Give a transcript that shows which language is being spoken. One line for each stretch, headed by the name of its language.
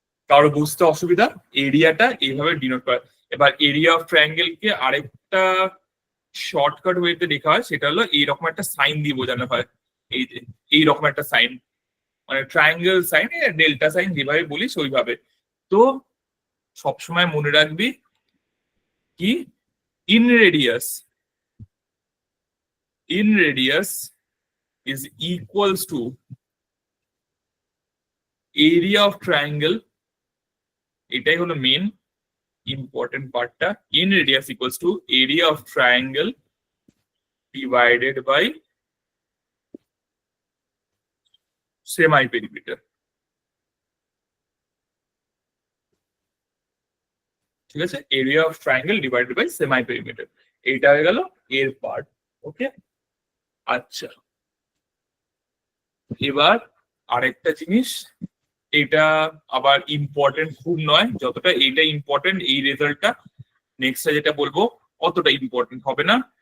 Bangla: কারো বুঝতে অসুবিধা? এরিয়াটা এইভাবে ডিনোট করা। এবার এরিয়া অফ ট্রায়াঙ্গেল কে আরেকটা শর্টকাট ওয়েতে লেখা হয়, সেটা হলো এইরকম একটা সাইন দিয়ে বোঝানো হয়, এই যে এইরকম একটা সাইন, মানে ট্রায়াঙ্গেল সাইন, ডেল্টা সাইন যেভাবে বলিস ওইভাবে। তো সবসময় মনে রাখবি কি, in radius, in radius
English: is equals to area of triangle,
Bangla: এটাই হলো মেন ইম্পর্টেন্ট পার্টটা,
English: in radius equals to area of triangle divided by semi perimeter.
Bangla: ঠিক আছে,
English: area of triangle divided by semi perimeter,
Bangla: এইটা হয়ে গেল এর পার্ট। ওকে, আচ্ছা এবার আরেকটা জিনিস, এটা আবার ইম্পর্টেন্ট খুব নয়, যতটা এইটা ইম্পর্টেন্ট এই রেজাল্টটা, নেক্সটটা যেটা বলবো অতটা ইম্পর্টেন্ট হবে না।